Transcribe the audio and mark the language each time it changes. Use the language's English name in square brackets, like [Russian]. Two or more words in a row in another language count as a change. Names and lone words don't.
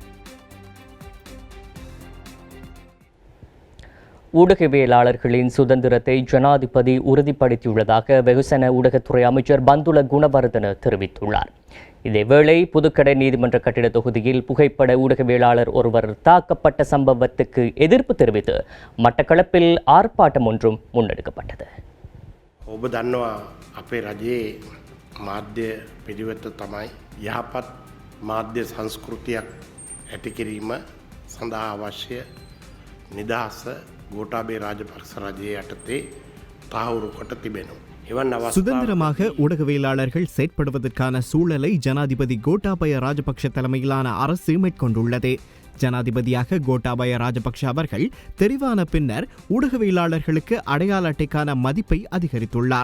[Tamil] ஊடகவியலாளர்களின் சுதந்திரத்தை ஜனாதிபதி உறுதிப்படுத்தியுள்ளதாக வெகுசன ஊடகத்துறை அமைச்சர் பந்துல குணவர்தன தெரிவித்துள்ளார். இதேவேளை புதுக்கடை நீதிமன்ற கட்டிட தொகுதியில் புகைப்பட ஊடகவியலாளர் ஒருவர் தாக்கப்பட்ட சம்பவத்துக்கு எதிர்ப்பு தெரிவித்து மட்டக்களப்பில் ஆர்ப்பாட்டம் ஒன்றும் முன்னெடுக்கப்பட்டது. [Sinhala] ඔබ දන්නවා අපේ රජයේ මාධ්‍ය පිළිවෙත තමයි යහපත් මාධ්‍ය සංස්කෘතියක් ඇති කිරීම සඳහා අවශ්‍ය නිදහස ගෝඨාභය රාජපක්ෂ රජයේ යටතේ තහවුරු කොට තිබෙනවා. [Tamil] சுதந்திரமாக ஊடகவியலாளர்கள் செயற்படுவதற்கான சூழலை ஜனாதிபதி கோட்டாபய ராஜபக்ஷ தலைமையிலான அரசு மேற்கொண்டுள்ளது. ஜனாதிபதியாக கோட்டாபய ராஜபக்ஷ அவர்கள் தெரிவான பின்னர் ஊடகவியலாளர்களுக்கு அடையாள அட்டைக்கான மதிப்பை அதிகரித்துள்ளார்.